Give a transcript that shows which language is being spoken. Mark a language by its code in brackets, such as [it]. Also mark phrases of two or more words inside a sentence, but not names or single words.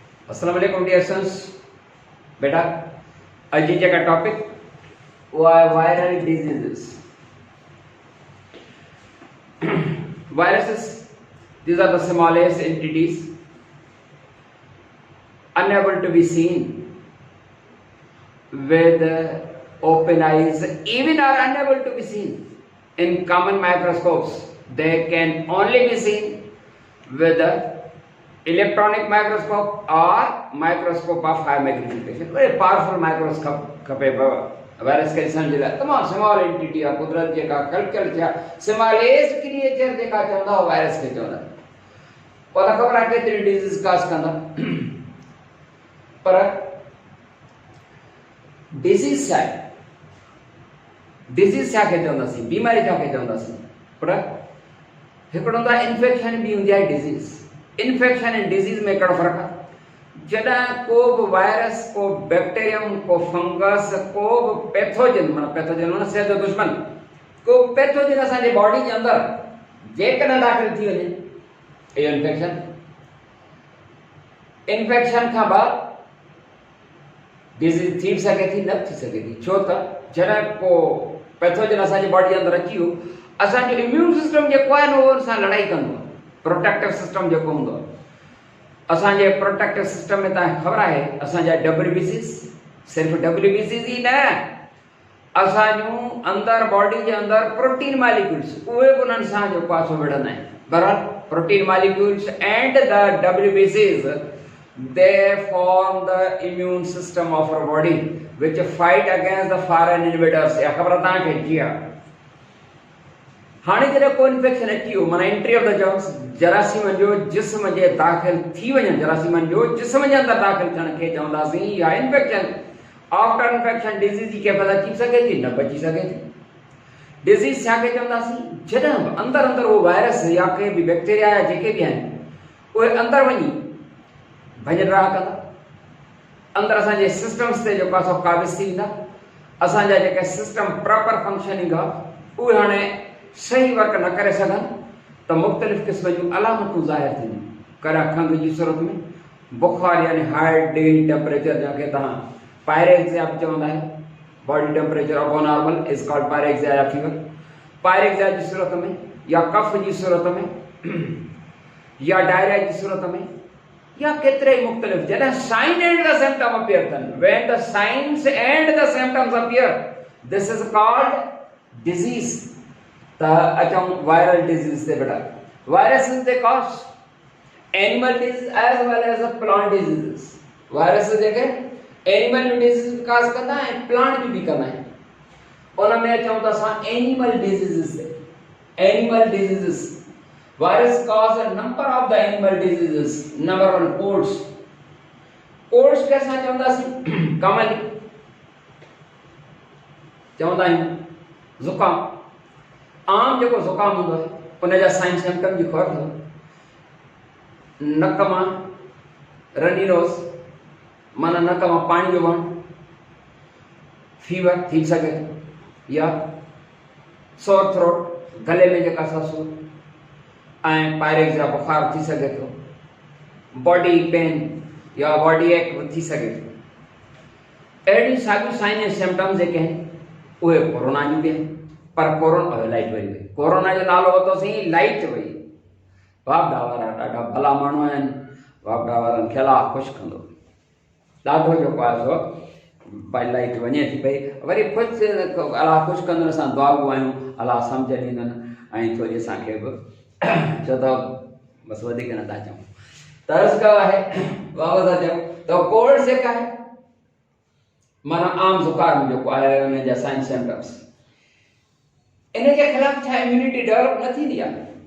[ar] السلام عليكم [en] dear students. [sd] बेटा अज का टॉपिक [en] viral diseases. Viruses, these are the smallest entities unable to be seen with open eyes, even are unable to be seen in common microscopes. They can only be seen with the electronic microscope or microscope of high magnification. Very powerful microscope [sd] वायरस के समझ ला तमाम [en] small entity [sd] आ कुदरत जेका कल्चर जा [en] smallest creature [sd] जेका चवंदा वायरस के चवंदा पता खबर आहे केतिरी डिजीज कास कंदा पर डिजीज छा के चवंदासीं बीमारी छा के चवंदासीं पर हिकिड़ो हूंदो आहे इन्फेक्शन बि हूंदी आहे डिजीज। इन्फेक्शन ऐं डिजीज में कहिड़ो फ़र्क़ु आहे? जॾहिं को बि वायरस को बैक्टीरियम को फंगस को बि पैथोजन माना सेहत जो दुश्मन को पैथोजन असांजे बॉडी जे अंदरि जेकॾहिं दाख़िल थी वञे इहो इन्फेक्शन खां बाद डिजीज थी सघे थी न थी सघे थी। छो त जॾहिं को पैथोजन असांजी बॉडी अंदरि अची वियो असांजो [en] immune system [sd] जेको आहे न उहो सां लड़ाई कंदो आहे। [en] protective system [sd] जेको हूंदो आहे असांजे [en] protective system [sd] में तव्हांखे ख़बर आहे असांजा WBCs सिर्फ़ु WBCs ई न असांजूं अंदरि बॉडी जे अंदरि [en] protein molecules [sd] उहे बि उन्हनि सां जेको आहे सो विढ़ंदा आहिनि। [en] बहरहाल protein molecules and the WBCs they form the immune system of our body which fight against the foreign invaders. [sd] इहा ख़बर तव्हांखे जी आहे। हाणे जॾहिं को इन्फेक्शन अची वियो माना [en] entry of the germs [sd] जरासीमनि जो जिस्म जे दाख़िल थी वञनि जरासीमनि जो जिस्म जे अंदरि दाख़िल थियण खे चवंदासीं या इन्फेक्शन। [en] after infection disease [sd] जी कैफ़ियत अची सघे थी न बची सघे थी। डिज़ीज़ छा खे चवंदासीं? जॾहिं अंदरि उहो वायरस या के बि बैक्टीरिया या जेके बि आहिनि उहे अंदरि वञी भञरा कंदा अंदरि असांजे सिस्टम्स ते जेको आहे सो काबिज़ थी वेंदा। असांजा जेके [en] system proper functioning [sd] आहे उहे हाणे सही वर्क न करे सघनि त मुख़्तलिफ़ क़िस्म जूं अलामतूं ज़ाहिर थींदियूं। कॾहिं खंघि जी सूरत में बुख़ार यानी [en] high daily temperature [sd] जंहिंखे तव्हां पायरेक्सिया बि चवंदा आहियो [en] body temperature above normal is called pyrexia [sd] या फीवर। पायरेक्सिया जी सूरत में या कफ जी सूरत में या डायरिया जी सूरत में या केतिरे ई मुख़्तलिफ़ जॾहिं [en] sign and the symptom appear [sd] थियनि [en] when the signs and the symptoms appear this is called disease. [sd] त अचूं [en] viral disease [sd] ते। [en] बेटा viruses they cause animal disease as well as plant disease. [sd] वायरस जेके [en] animal disease [sd] काज़ कंदा ऐं प्लांट बि कंदा आहिनि। उन में अचूं त असां [en] animal disease [sd] ते। [en] animal disease virus cause a number of the animal disease. number 1 colds. [sd] कोल्ड्स खे असां चवंदासीं कमली चवंदा आहियूं ज़ुकाम। आम जेको ज़ुकाम हूंदो आहे उन जा [en] sign symptom [sd] जी ख़बर अथव नक मां [en] runny nose [sd] माना नक मां पाणी जो वहणु फीवर थी सघे थो या [en] sore throat [sd] गले में जेका सा सूर ऐं पायरेक्सिया बुख़ार थी सघे थो [en] body pain [sd] या [en] body ache [sd] थी सघे थो। अहिड़ियूं साॻियूं साइन ऐं सिम्पटम्स जेके आहिनि उहे कोरोना जूं बि आहिनि। पर कोरोना लाइट वई हुई कोरोना जो नालो वरितोसीं लाइट वई। वापडा वारा ॾाढा भला माण्हू आहिनि वापडा वारनि खे अलाह ख़ुशि कंदो ॾाढो जेको आहे सो भई लाइट वञे थी पई वरी ख़ुशि अलाह ख़ुशि कंदो असां दुआऊं आहियूं अलाह सम्झ ॾींदनि ऐं थोरी असांखे बि छो त बसि वधीक नथा चऊं तर्स कयो आहे वापसि था चऊं त कोल्ड जेका आहे माना आम ज़ुकाम जेको आहे उन जा [en] sign symptoms [sd] इन जे ख़िलाफ़ छा [en] immunity develop [sd] न थींदी आहे।